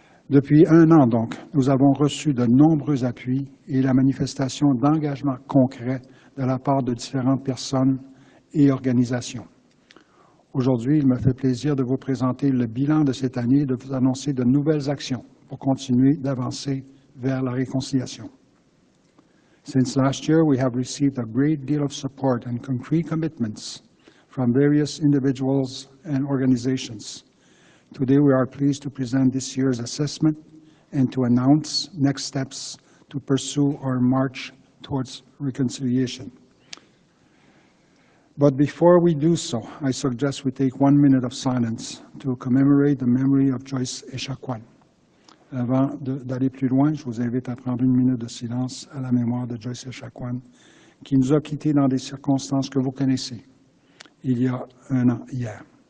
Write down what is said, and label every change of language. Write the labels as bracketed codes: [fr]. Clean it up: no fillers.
[fr] Depuis un an, donc, nous avons reçu de nombreux appuis et la manifestation d'engagement concret de la part de différentes personnes et organisations. Aujourd'hui, il me fait plaisir de vous présenter le bilan de cette année et de vous annoncer de nouvelles actions pour continuer d'avancer vers la réconciliation. [en] Since last year, we have received a great deal of support and concrete commitments from various individuals and organizations. Today, we are pleased to present this year's assessment and to announce next steps to pursue our march towards reconciliation. But before we do so, I suggest we take 1 minute of silence to commemorate the memory of Joyce Echaquan. [fr] Avant d'aller plus loin, je vous invite à prendre 1 minute de silence à la mémoire de Joyce Echaquan, qui nous a quittés dans des circonstances que vous connaissez, il y a un an hier.